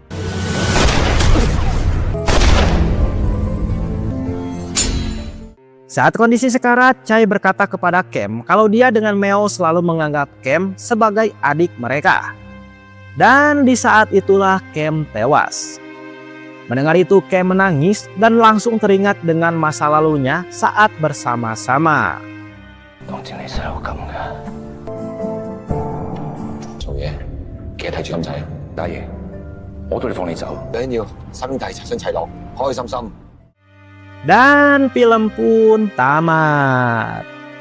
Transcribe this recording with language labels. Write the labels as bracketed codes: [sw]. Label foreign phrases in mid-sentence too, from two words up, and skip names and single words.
[id] Saat kondisi sekarat, Chai berkata kepada Kem kalau dia dengan Meo selalu menganggap Kem sebagai adik mereka. Dan di saat itulah Kem tewas. Mendengar itu Kem menangis dan langsung teringat dengan masa lalunya saat bersama-sama. [yue] 當正你細佬咁噶，做嘢記得睇住咁仔。大爺，我都要放你走。緊要兄弟齊心齊樂，開開心心。 [id] Dan film pun tamat.